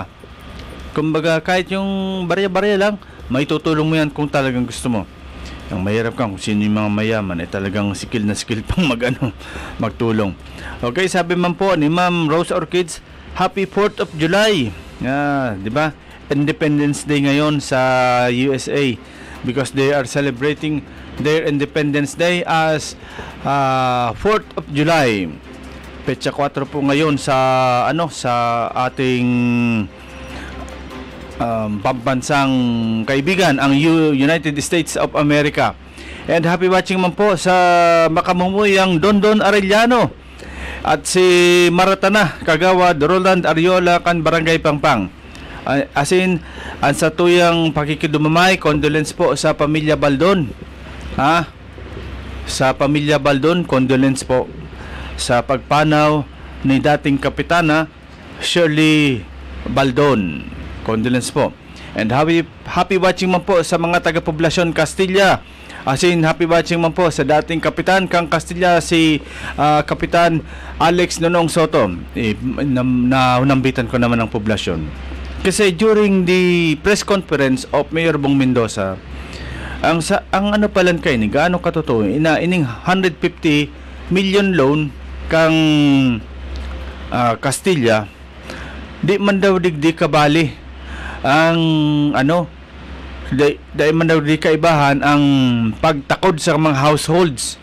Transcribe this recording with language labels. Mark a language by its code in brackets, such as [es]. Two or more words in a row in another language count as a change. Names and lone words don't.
[tl] Kumbaga, kahit yung barya-barya lang, may tutulong mo yan kung talagang gusto mo. Ang mahirap ka, kung sino yung mga mayaman, talagang skill na skill pang magtulong. [bik] Okay, sabi man po ni Ma'am Rose Orchids, [en] Happy 4th of July. [tl] Di ba? [en] Independence Day [tl] ngayon sa [en] USA because they are celebrating their Independence Day as 4th of July. [tl] Petsa 4 po ngayon sa ating pambansang kaibigan, ang United States of America. [en] And happy watching [bik] man po sa makamumuyang Dondon Arellano at si Maratana Kagawad Roland Ariola kan Barangay Pangpang. As in, ang satuyang pakikidumamay, condolence po sa pamilya Baldon. Sa pamilya Baldon, condolence po sa pagpanaw ni dating Kapitana Shirley Baldon. Condolence po. [en] And happy watching [bik] man po sa mga taga-poblasyon Castilla Asin [en] happy watching [bik] man po sa dating kapitan kang Castilla, si Kapitan Alex Nonong Soto. Nambitan ko naman ang poblasyon. Kasi [en] during the press conference of Mayor Bong Mendoza, [bik] ang ano palan kay ni gaano katotoo ining 150 million loan kang Castilla, di man daw digdi kabali ang ano, dahil man daw di kaibahan ang pagtakod sa mga households.